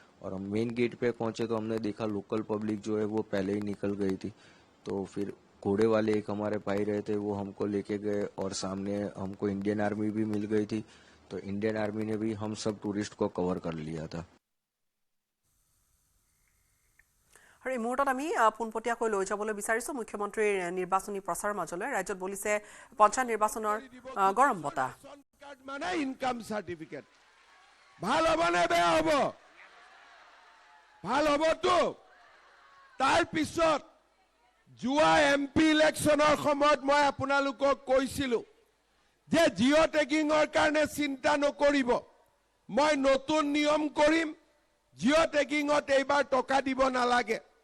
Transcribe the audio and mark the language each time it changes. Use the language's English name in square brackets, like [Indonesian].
[Hindi] और हम main gate पे पहुंचे तो हमने देखा लोकल पब्लिक जो है वो पहले ही निकल गई थी। तो फिर घोड़े वाले एक हमारे भाई रहे थे, वो हमको लेके गए और सामने हमको इंडियन आर्मी भी मिल गई थी, तो इंडियन आर्मी ने भी हम सब टूरिस्ट को कवर कर लिया था। [Assamese] আৰু এই মুহূৰ্তত আমি পোনপটীয়াকৈ লৈ যাবলৈ বিচাৰিছোঁ মুখ্যমন্ত্ৰীৰ নিৰ্বাচনী প্ৰচাৰৰ মাজলৈ। ৰাজ্যত বলিছে পঞ্চায়ত নিৰ্বাচনৰ গৰম বতাহ। মানে ইনকাম সার্টিফিকেট ভাল হ'ব নে বেয়া হ'ব? ভাল হ'বতো। তাৰ পিছত যোৱা MP ইলেকশ্যনৰ সময়ত মই আপোনালোকক কৈছিলোঁ যে জিঅ' টেগিঙৰ কাৰণে চিন্তা নকৰিব, মই নতুন নিয়ম কৰিম, জিঅ' টেগিঙত এইবাৰ টকা দিব নালাগে।